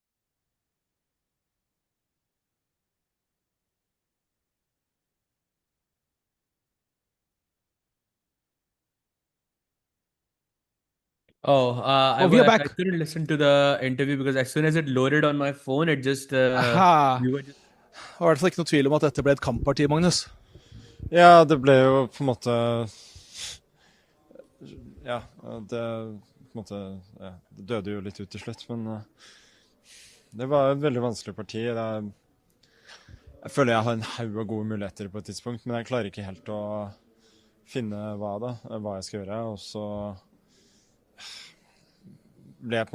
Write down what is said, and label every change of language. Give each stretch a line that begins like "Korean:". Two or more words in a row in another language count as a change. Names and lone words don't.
English: Oh, We are I back. couldn't listen to the interview because as soon as it loaded on my phone, it just Aha. we were just
Norwegian: Det var i hvert fall ikke noe tvil om at dette ble et kampparti, Magnus. Ja, det ble jo på en måte Ja, det på en måte ja, det døde jo litt ut til slutt, men det var et veldig vanskelig parti. Jeg føler jeg har en haug av gode muligheter på et tidspunkt, men jeg klarer ikke helt å finne hva jeg skal gjøre, og så ble jeg på